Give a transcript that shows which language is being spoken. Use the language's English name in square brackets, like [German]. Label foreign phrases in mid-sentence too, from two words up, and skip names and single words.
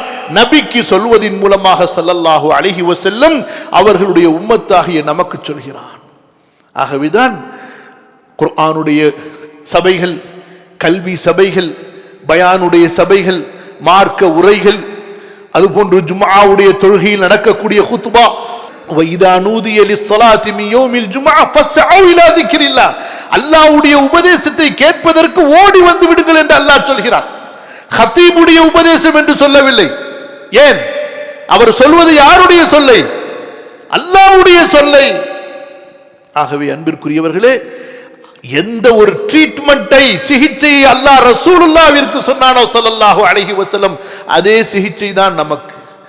[Tamil] நபிக்கு சொல்வதின் மூலமாக [Arabic] صلى الله عليه وسلم [Tamil] அவர்களுடைய உம்மத்தாகிய நமக்கு சொல்கிறான். ஆகவேதான் குர்ஆனுடைய சபைகள், கல்வி சபைகள், பயானுடைய சபைகள், மார்க்க உரைகள், அதுபோன்று ஜும்ஆவுடைய தொழுகையில் நடக்கக்கூடிய குத்பா, [Arabic] وَإِذَا نُودِيَ لِلصَّلَاةِ مِنْ يَوْمِ الْجُمْعَةِ فَاسْعَوْا إِلَى ذِكْرِ اللَّهِ. [Tamil] அல்லாஹ்வுடைய உபதேசத்தை கேட்பதற்கு ஓடி வந்து விடுங்கள் என்று அல்லாஹ் சொல்கிறான். ஹத்தீபுடைய உபதேசம் என்று சொல்லவில்லை. ஏன்? அவர் சொல்வது யாருடைய சொல்லை? அல்லாஹ்வுடைய சொல்லை. ஆகவே அன்பிற்குரியவர்களே, எந்த ஒரு ட்ரீட்மெண்ட்டை, சிகிச்சையை அல்லாஹ் ரசூலுல்லாஹ்விற்கு சொன்னானோ [Arabic] صلى الله عليه وسلم, [Tamil] அதே சிகிச்சை தான் நமக்கு.